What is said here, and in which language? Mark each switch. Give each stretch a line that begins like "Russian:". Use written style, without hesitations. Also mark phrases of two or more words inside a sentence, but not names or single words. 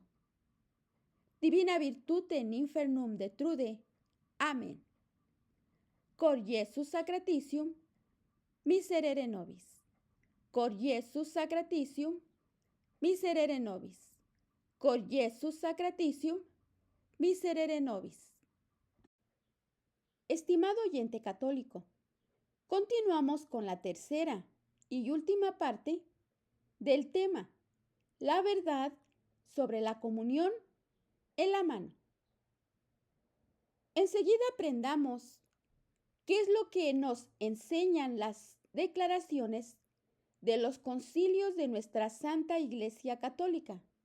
Latin: Divina virtute in infernum detrude. Amén. Cor Iesus sacratitium, miserere nobis. Cor Iesus sacratitium, miserere nobis. Cor Iesus sacratitium, miserere nobis.
Spanish: Estimado oyente católico, continuamos con la tercera y última parte del tema, la verdad sobre la comunión en la mano. Enseguida aprendamos qué es lo que nos enseñan las declaraciones de los concilios de nuestra Santa Iglesia Católica.